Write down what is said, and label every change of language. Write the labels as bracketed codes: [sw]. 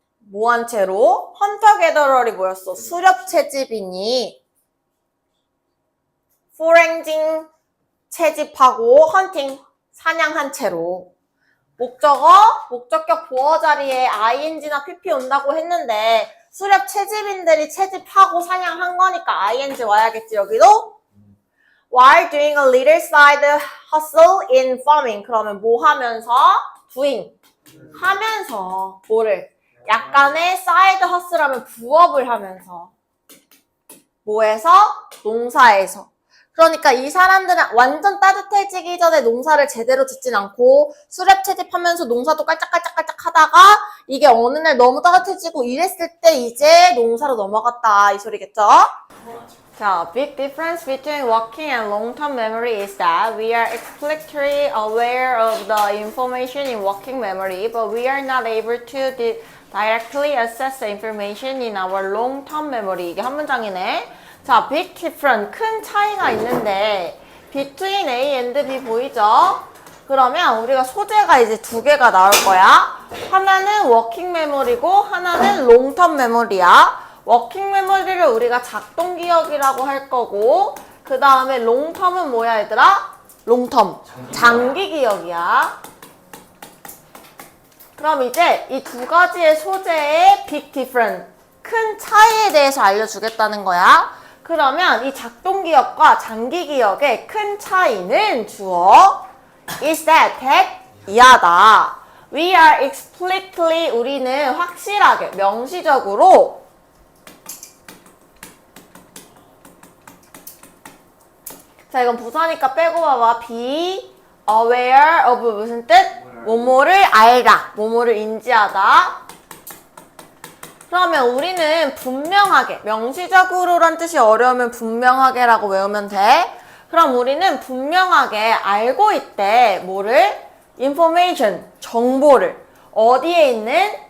[ko] 뭐한 채로? 헌터 게더럴이 뭐였어? 수렵 채집이니 포렌징 채집하고 헌팅 사냥한 채로. 목적어, 목적격 보어 자리에 ing나 pp 온다고 했는데 수렵 채집인들이 채집하고 사냥한 거니까 ing 와야겠지. 여기도 [en] while doing a little side hustle in farming. [ko] 그러면 뭐 하면서? doing 하면서 뭐를? 약간의 사이드 허슬하면 부업을 하면서. 뭐에서? 농사에서. 그러니까 이 사람들은 완전 따뜻해지기 전에 농사를 제대로 짓진 않고 수렵 채집하면서 농사도 깔짝깔짝깔짝 하다가 이게 어느 날 너무 따뜻해지고 이랬을 때 이제 농사로 넘어갔다 이 소리겠죠? [en] 자, big difference between working and long-term memory is that we are explicitly aware of the information in working memory, but we are not able to directly access the information in our long-term memory. [ko] 이게 한 문장이네. [en] 자, big difference, [ko] 큰 차이가 있는데 [en] between A and B [ko] 보이죠? 그러면 우리가 소재가 이제 두 개가 나올 거야. 하나는 워킹 메모리고 하나는 롱텀 메모리야. 워킹 메모리를 우리가 작동 기억이라고 할 거고 그 다음에 롱텀은 뭐야 얘들아? 롱텀, 장기 기억이야. 그럼 이제 이 두 가지의 소재의 [en] big difference, [ko] 큰 차이에 대해서 알려주겠다는 거야. 그러면 이 작동 기억과 장기 기억의 큰 차이는 주어 is that 이하다. [en] We are explicitly [ko] 우리는 확실하게 명시적으로 자 이건 부사니까 빼고 봐봐. be aware of 무슨 뜻? 뭐뭐를 알다. 뭐뭐를 인지하다. 그러면 우리는 분명하게, 명시적으로란 뜻이 어려우면 분명하게라고 외우면 돼. 그럼 우리는 분명하게 알고 있대. 뭐를? information, 정보를. 어디에 있는?